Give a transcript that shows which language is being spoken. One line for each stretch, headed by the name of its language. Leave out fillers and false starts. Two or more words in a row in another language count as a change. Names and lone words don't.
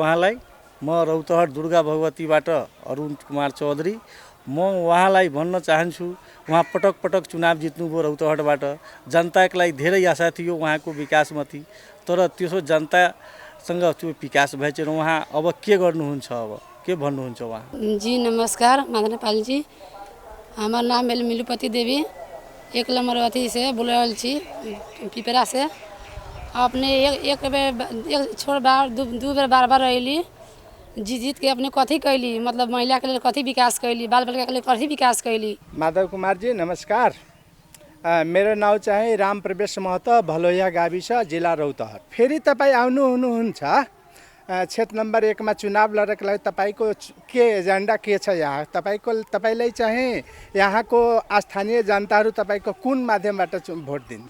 Nepali: म रौतहट दुर्गा भगवतीबाट अरुण कुमार चौधरी। म उहाँलाई भन्न चाहन्छु, उहाँ पटक पटक चुनाव जित्नुभयो रौतहटबाट। जनताको लागि धेरै आशा थियो उहाँको विकासमाथि, तर त्यसो जनतासँग त्यो विकास भएछ। उहाँ अब के गर्नुहुन्छ, अब के भन्नुहुन्छ उहाँ?
Maithili: जी नमस्कार माधव नेपाल जी, हमार नाम है मिलुपति देवी, एक नंबर अथी से बुलावल छी पिपरा से। अपने एक छोड़ बार दू बेर बार बार अली, जीत के अपने कथी कैली, मतलब महिला के लिए कथी विकास कैली, बाल बालिका के लिए कथी विकास कैली।
Nepali: माधव कुमार जी नमस्कार। मेरो नाउँ चाहिँ राम प्रवेश महतो, भलोया गाविस, जिल्ला रौतहट। फेरि तपाईँ हुनुहुन्छ क्षेत्र नम्बर 1 मा चुनाव लडेको लागि तपाईँको के एजेन्डा के छ यहाँ? तपाईँलाई चाहिँ यहाँको स्थानीय जनताहरू तपाईँको कुन माध्यमबाट भोट दिन्छ?